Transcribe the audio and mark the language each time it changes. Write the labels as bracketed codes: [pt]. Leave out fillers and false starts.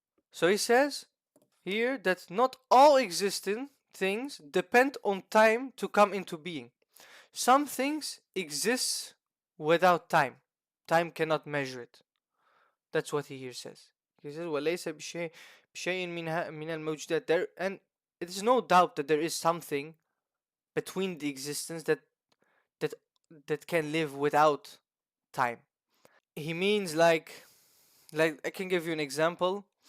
[en] So he says here that not all existing things depend on time to come into being. Some things exist without time. Time cannot measure it. That's what he here says. He says [ar] وَلَيْسَ بشيء من الموجودات. [en] There, and it is no doubt that there is something between the existence that that can live without time. He means like I can give you an example.